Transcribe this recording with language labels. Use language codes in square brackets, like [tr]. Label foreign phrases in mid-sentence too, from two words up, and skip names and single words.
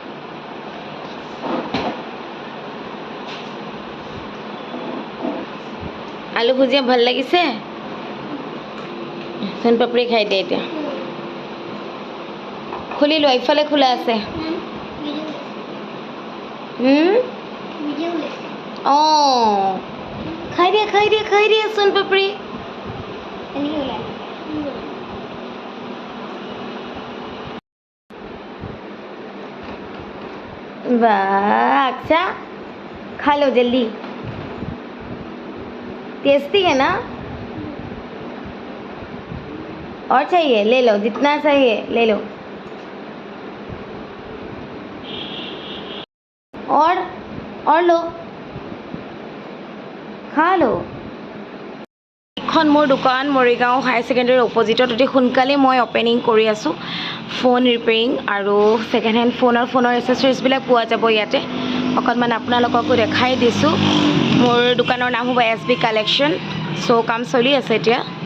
[as] আলু ভুজিয়া ভাল লাগিছে চোন পাপৰি খাই দিয়া এতিয়া খুলি লোৱা ইফালে খোলা আছে অঁ খাই দিয়া চোন পাপৰি [hi] वाह अच्छा खा लो जल्दी टेस्टी है ना और चाहिए ले लो जितना चाहिए ले लो और लो खा लो [as] এখন মোৰ দোকান মৰিগাঁও [en] higher secondaryৰ [as] অপজিটত অতি সোনকালে মই অপেনিং কৰি আছোঁ [en] phone repairing [as] আৰু [en] second hand [as] ফোনৰ এচেছৰিজবিলাক পোৱা যাব ইয়াতে অকণমান আপোনালোককো দেখাই দিছোঁ মোৰ দোকানৰ নাম হ'ব SB কালেকশ্যন চ' কাম চলি আছে এতিয়া